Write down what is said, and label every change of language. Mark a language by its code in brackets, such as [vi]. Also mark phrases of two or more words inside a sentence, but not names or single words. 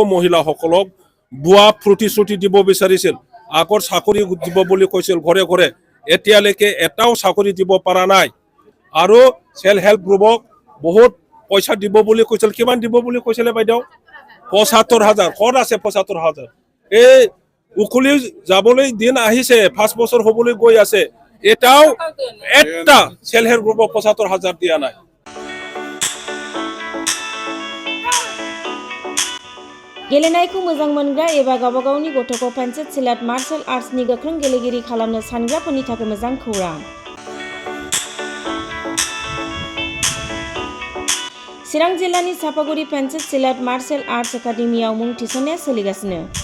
[as] মহিলাসকলক বুৱা প্ৰতিশ্ৰুতি দিব বিচাৰিছিল আগৰ চাকৰি দিব বুলি কৈছিল ঘৰে ঘৰে এতিয়ালৈকে এটাও চাকৰি দিব পৰা নাই আৰু [en] self help group [as] বহুত পইচা দিব বুলি কৈছিল কিমান দিব বুলি কৈছিলে বাইদেউ ৭৫,০০০ ক'ত আছে ৭৫,০০০ এই উকলি যাবলৈ দিন আহিছে 5 বছৰ হ'বলৈ গৈ আছে এটাও এটা [en] self help group [as] ৭৫,০০০ দিয়া নাই [brx] गेलेनायखौ मोजां मोनग्रा एबा गावबा गावनि गथ'खौ पेन्सिल सिलाट [en] martial arts [brx] गोख्रों गेलेगिरि खालामनो सानग्राफोरनि थाखाय मोजां खौरां चिरां जिल्लानि सापागुरि पेन्सिल सिलाट मार्शल आर्ट्स एकाडेमियाव मुं थिसननाया सोलिगासिनो